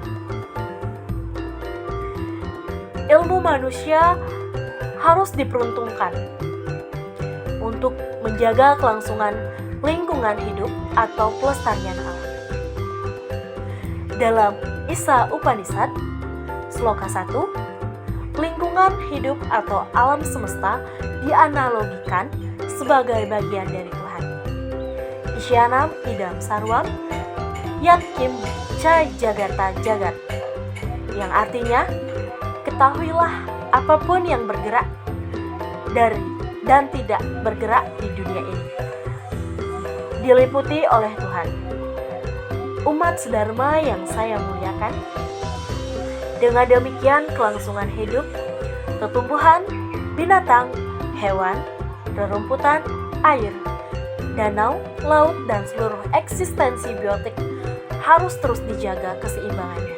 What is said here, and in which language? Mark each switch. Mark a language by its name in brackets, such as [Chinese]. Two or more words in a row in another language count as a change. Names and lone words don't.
[Indonesian] Ilmu manusia harus diperuntukkan untuk menjaga kelangsungan lingkungan hidup atau pelestarian alam. Dalam Isa Upanishad, Sloka 1, lingkungan hidup atau alam semesta dianalogikan sebagai bagian dari Tuhan. [Sanskrit] Isyanam idam sarwam yat kim ca jagata jagat, [Indonesian] yang artinya ketahuilah apapun yang bergerak dari dan tidak bergerak di dunia ini diliputi oleh Tuhan. Umat sedharma yang saya muliakan, dengan demikian kelangsungan hidup, tumbuhan, binatang, hewan, rerumputan, air, danau, laut, dan seluruh eksistensi biotik harus terus dijaga keseimbangannya.